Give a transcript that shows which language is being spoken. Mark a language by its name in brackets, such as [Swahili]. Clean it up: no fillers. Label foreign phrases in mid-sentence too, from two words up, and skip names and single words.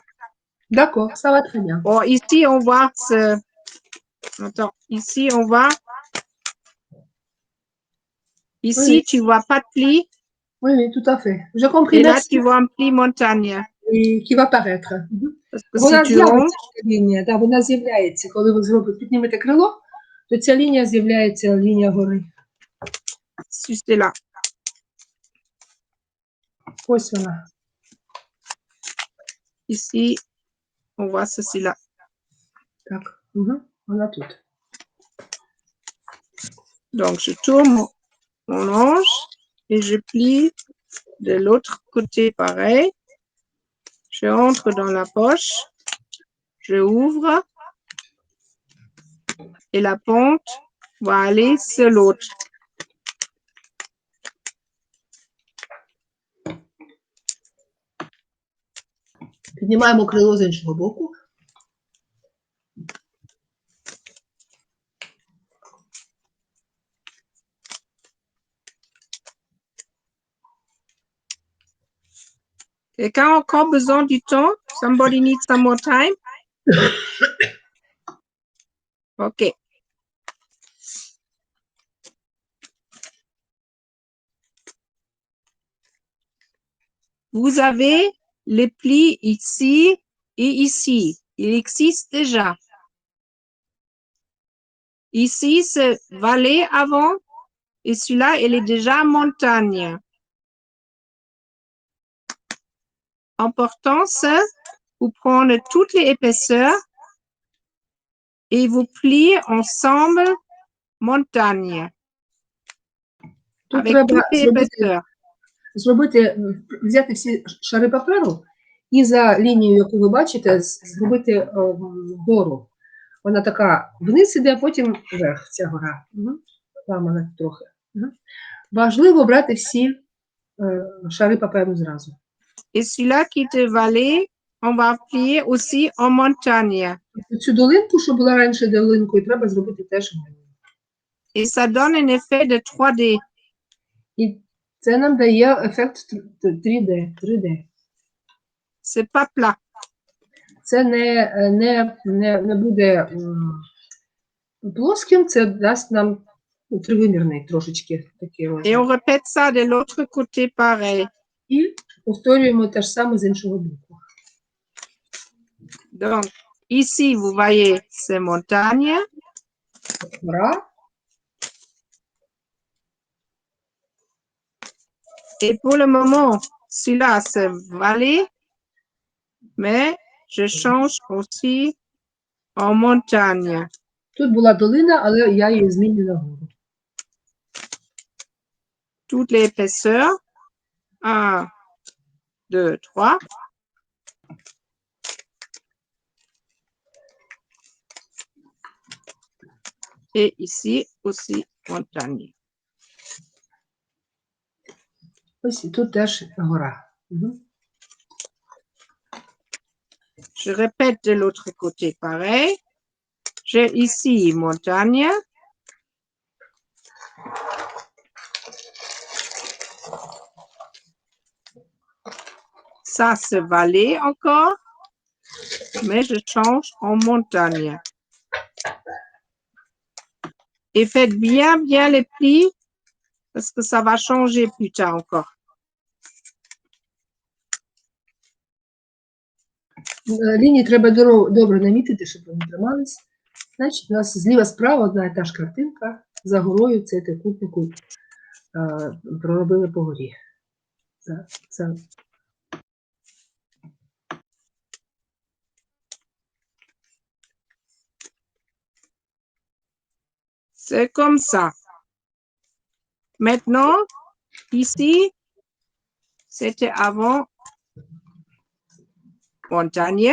[French] D'accord, ça va très bien. Bon, ici, on voit ce... Attends, ici, on voit... Ici, Oui. tu vois pas de pli. Oui, oui, tout à fait. J'ai compris, Et là, merci. tu vois un pli montagne. І qui va paraître. Parce que [Ukrainian] Вона [French] si tu rondes, [Ukrainian] з'явиться ця лінія, да, вона з'являється. Коли ви піднімете крило, то ця лінія з'являється, лінія гори. [French] c'est là. [Ukrainian] Ось вона. [French] Ici, on voit ceci-là. [Ukrainian] Так, вона тут. [French] Donc, je tourne mon ange et je plie de l'autre côté pareil. Je entre dans la poche, je ouvre et la pente va aller sur l'autre. [Ukrainian] Піднімаємо крило з іншого боку. [French] Quelqu'un a encore besoin du temps? [English] Somebody needs some more time? [French] OK. Vous avez les plis ici et ici. Il existe déjà. Ici, c'est vallée avant et celui-là, il est déjà montagne. Important, c'est vous prenez toutes les épaisseurs et vous pliez ensemble montagne. [Ukrainian] Тут [French] Avec [Ukrainian] треба [French] toutes les épaisseurs. [Ukrainian] взяти всі шари паперу і за лінією, яку ви бачите, зробити гору. Вона така вниз іде, а потім вверх ця гора. Там вона трохи. Важливо брати всі шари паперу зразу. [French] Et celui-là qui est vallée, on va plier aussi en montagne. [Ukrainian] Цю долинку, що була раніше долинкою, треба зробити теж. [French] Et ça donne un effet de 3D. [Ukrainian] І це нам дає ефект 3D. [French] C'est pas plat. [Ukrainian] Це не буде плоским, це дасть нам тривимірний трошечки такий [French] Et [Ukrainian] розмір. [French] on répète ça de l'autre côté pareil. [Ukrainian] І повторюємо те ж саме з іншого боку. [French] Donc, ici, vous voyez, c'est montagne. [Ukrainian] Гора. [French] Et pour le moment, celui-là, c'est vallée. Mais je change aussi en montagne. [Ukrainian] Тут була долина, але я її зміню на гору. [French] Toutes les épaisseurs. 1, 2, 3. Et ici aussi montagne. [Ukrainian] Ось і тут теж гора. [French] Je répète de l'autre côté pareil. J'ai ici montagne. Ça, c'est vallée encore. Mais je change en montagne. Et faites bien les plis parce que ça va changer plus tard encore. [Ukrainian] Лінії треба добре намітити, щоб вони тримались. Значить, у нас зліва-справа одна і та ж картинка. За горою цей трикутнику проробили по горі. Це [French] C'est comme ça. Maintenant, ici, c'était avant montagne.